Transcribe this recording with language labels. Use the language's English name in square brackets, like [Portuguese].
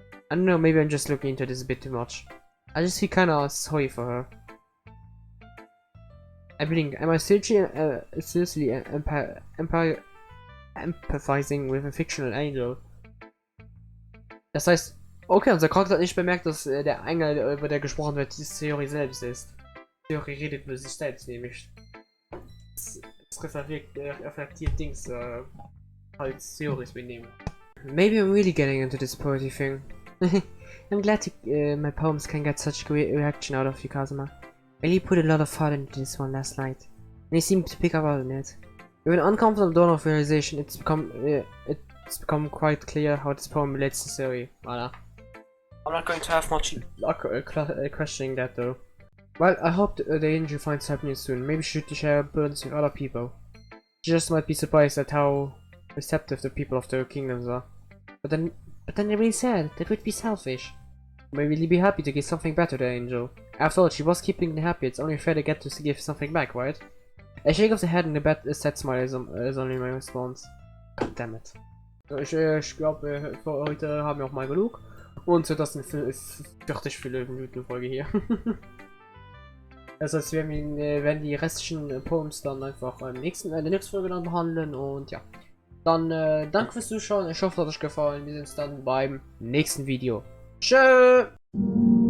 [English] I don't know, maybe I'm just looking into this a bit too much. I just feel kinda sorry for her. I think, am I seriously empathizing with a fictional angel? [German] Das heißt, okay, unser Charakter hat nicht bemerkt, dass der Engel, über der gesprochen wird, die Theorie selbst ist. Die Theorie redet über sich selbst, nämlich. Es reflektiert Dings, halt Theories benehmen. [English] Maybe I'm really getting into this poetry thing. I'm glad my poems can get such great reaction out of you, Kazuma. I really put a lot of thought into this one last night, and you seem to pick up on it. With an uncomfortable dawn of realization, it's become quite clear how this poem relates to Zoe. Voilà. I'm not going to have much luck questioning that though. Well, I hope the angel finds happiness soon. Maybe she should share burdens with other people. She just might be surprised at how receptive the people of the kingdoms are. But then they're really sad. That would be selfish. May really be happy to give something back to the angel. After all, she was keeping them happy. It's only fair to get to give something back, right? A shake of the head and a sad smile is only my response. God damn it. [German] Ich glaube, für heute haben wir auch mal genug. Und so, das ist eine 40 Minuten Folge hier. Das heißt, wir werden die restlichen Poems dann einfach in der nächsten Folge dann behandeln. Und ja. Dann danke fürs Zuschauen. Ich hoffe, es hat euch gefallen. Wir sehen uns dann beim nächsten Video. Tschö!